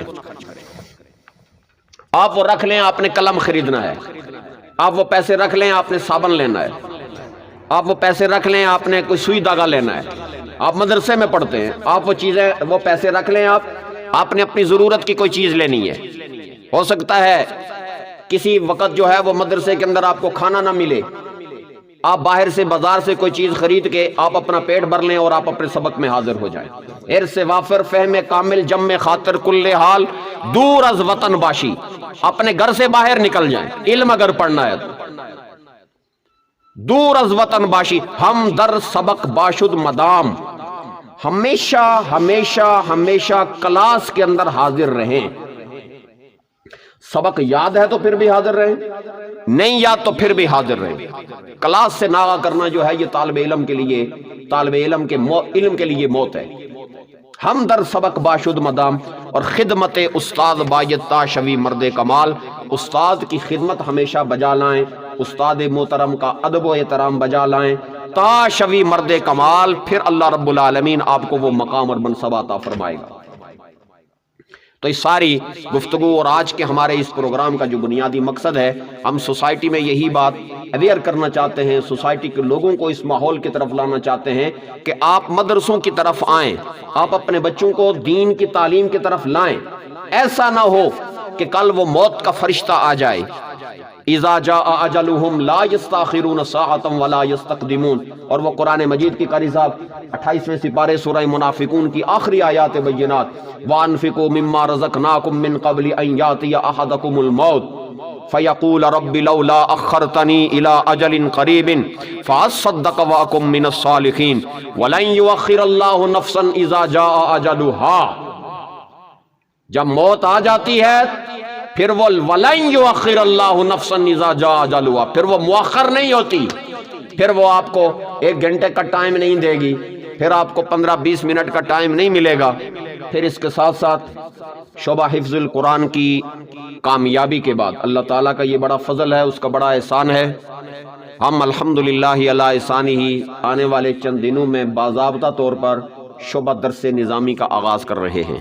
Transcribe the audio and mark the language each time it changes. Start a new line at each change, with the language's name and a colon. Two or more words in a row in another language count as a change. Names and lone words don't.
Urdu: آپ وہ رکھ لیں، آپ نے قلم خریدنا ہے، آپ وہ پیسے رکھ لیں، آپ نے صابن لینا ہے، آپ وہ پیسے رکھ لیں، آپ نے کوئی سوئی دھاگا لینا ہے، آپ مدرسے میں پڑھتے ہیں، آپ وہ چیزیں، وہ پیسے رکھ لیں، آپ نے اپنی ضرورت کی کوئی چیز لینی ہے۔ ہو سکتا ہے کسی وقت جو ہے وہ مدرسے کے اندر آپ کو کھانا نہ ملے، آپ باہر سے بازار سے کوئی چیز خرید کے آپ اپنا پیٹ بھر لیں اور آپ اپنے سبق میں حاضر ہو جائیں۔
Persian: حرص وافر، فہم کامل، جمع خاطر کل حال، دور از وطن باشی،
Urdu: اپنے گھر سے باہر نکل جائیں، علم اگر پڑھنا ہے تو
Persian: دور از وطن باشی، ہم در سبق باشد مدام،
Urdu: ہمیشہ ہمیشہ ہمیشہ کلاس کے اندر حاضر رہیں۔ سبق یاد ہے تو پھر بھی حاضر رہیں، نہیں یاد تو پھر بھی حاضر رہیں۔ کلاس سے ناغہ کرنا جو ہے یہ طالب علم کے لیے، طالب علم کے علم کے لیے موت ہے۔
Persian: ہم در سبق باشد مدام،
Urdu: اور
Persian: خدمت استاد بایت تا شوی مرد کمال،
Urdu: استاد کی خدمت ہمیشہ بجا لائیں، استاد محترم کا ادب و احترام بجا لائیں،
Persian: تا شوی مرد کمال،
Urdu: پھر
Arabic: اللہ رب العالمین
Urdu: آپ کو وہ مقام اور منصب عطا فرمائے گا۔ تو اس ساری گفتگو اور آج کے ہمارے اس پروگرام کا جو بنیادی مقصد ہے، ہم سوسائٹی میں یہی بات اویئر کرنا چاہتے ہیں، سوسائٹی کے لوگوں کو اس ماحول کی طرف لانا چاہتے ہیں کہ آپ مدرسوں کی طرف آئیں، آپ اپنے بچوں کو دین کی تعلیم کی طرف لائیں۔ ایسا نہ ہو کہ کل وہ موت کا فرشتہ آ جائے،
Arabic: اذا جاء اجلهم لا يستاخرون ساعة ولا يستقدمون،
Urdu: اور وہ قرآن مجید کی قاری صاحب 28ویں سپارے سورہ منافقون کی آخری آیات بینات،
Arabic: وَأَنفِقُوا مِمَّا رَزَقْنَاكُم مِّن قَبْلِ أَن يَأْتِيَ أَحَدَكُمُ الْمَوْتُ فَيَقُولَ رَبِّ لَوْلَا أَخَّرْتَنِي إِلَىٰ أَجَلٍ قَرِيبٍ فَأَصَّدَّقَ وَأَكُن مِّنَ الصَّالِحِينَ وَلَن يُؤَخِّرَ اللَّهُ نَفْسًا إِذَا جَاءَ أَجَلُهَا۔
Urdu: جب موت آ جاتی ہے پھر وہ
Arabic: وَلَن يُؤَخِّرَ اللَّهُ نَفْسًا إِذَا جَاءَ أَجَلُهَا،
Urdu: پھر وہ مؤخر نہیں ہوتی، پھر وہ آپ کو 1 گھنٹے کا ٹائم نہیں دے گی، پھر آپ کو 15-20 منٹ کا ٹائم نہیں ملے گا، پھر اس کے ساتھ ساتھ شعبہ حفظ القرآن کی کامیابی کے بعد اللہ تعالیٰ کا یہ بڑا فضل ہے، اس کا بڑا احسان ہے، ہم
Arabic: الحمدللہ علی احسانہ
Urdu: ہی آنے والے چند دنوں میں باضابطہ طور پر شعبہ درس نظامی کا آغاز کر رہے ہیں۔